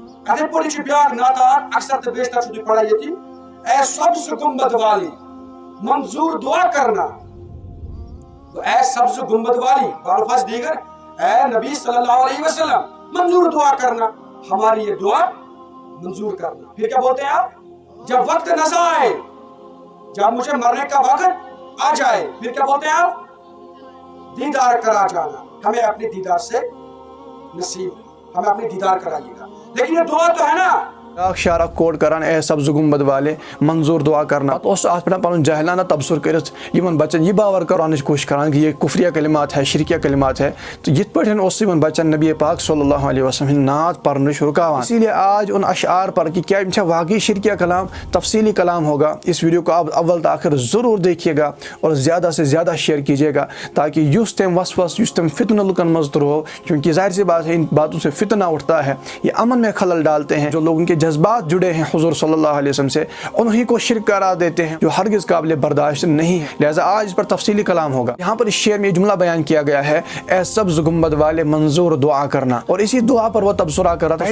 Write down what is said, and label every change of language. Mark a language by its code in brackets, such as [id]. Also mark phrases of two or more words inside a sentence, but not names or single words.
[ks] اتھے پٲٹھۍ چھُ بیٛاکھ نعت اکثر تہٕ بیشتر چھُو تُہۍ پران ییٚتہِ [ur] اے سبز گنبد والی منظور دعا کرنا اے سبز گنبد والی بالفاظ دیگر اے نبی صلی اللہ علیہ وسلم منظور دعا کرنا ہماری یہ دعا منظور کرنا. پھر کیا بولتے ہیں آپ جب وقت نہ آئے جب مجھے مرنے کا وقت آ جائے پھر کیا بولتے ہیں آپ دیدار کرا جانا ہمیں اپنے دیدار سے نصیب ہمیں اپنے دیدار کرائیے گا. لیکن یہ دعا تو ہے نا [ks] شارہ کوٹ کران [ur] اے سبز گنبد والے منظور دعا کرنا [ks] تو اس پہ پن جہلانہ تبصر کرت یمن بچن یہ باور کرانچ کوشش کران کہ [ur] یہ کفریہ کلمات ہے [ks] شرکیہ کلمات ہے تو یت پہ یمن بچن نبی پاک صلی اللہ علیہ وسلم نعت پرنش رکاوان. [ur] اسی لیے آج ان اشعار پر کہ کیا واقعی شرکیہ کلام تفصیلی کلام ہوگا. اس ویڈیو کو آپ اول تاخر ضرور دیکھیے گا اور زیادہ سے زیادہ شیئر کیجیے گا تاکہ [ks] یس تم وسوس یس تم فتنہ لکن مز ترو [ur] کیونکہ ظاہر سی بات ہے ان باتوں سے فتنہ اٹھتا ہے یہ امن میں خلل ڈالتے ہیں. جو لوگوں کے جذبات جڑے ہیں حضور صلی اللہ علیہ وسلم سے انہی کو شرک قرار دیتے ہیں جو ہرگز قابل برداشت نہیں ہے. لہذا آج اس پر تفصیلی کلام ہوگا. یہاں پر اس شعر میں جملہ بیان کیا گیا ہے اے سبز گنبد والے منظور دعا کرنا اور اسی دعا پر وہ تبصرہ کر رہا تھا.